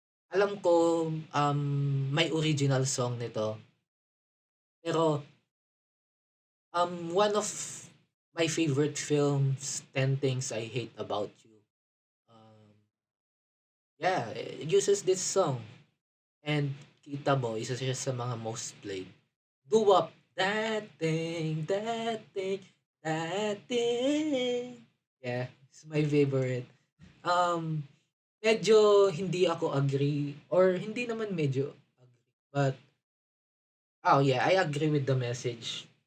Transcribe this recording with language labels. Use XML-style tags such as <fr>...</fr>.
<tl>Alam ko, may original song nito.</tl> <en>Pero, one of my favorite films, 10 Things I Hate About You. Um, yeah, it uses this song.</en> <tl>And kita mo, isa siya sa mga</tl> <en>most played. Do up that thing, that thing, that thing. Yeah, it's my favorite. Um,</en> <tl>medyo hindi ako agree or hindi naman medyo agree.</tl> <en>But, oh yeah, I agree with the message.</en>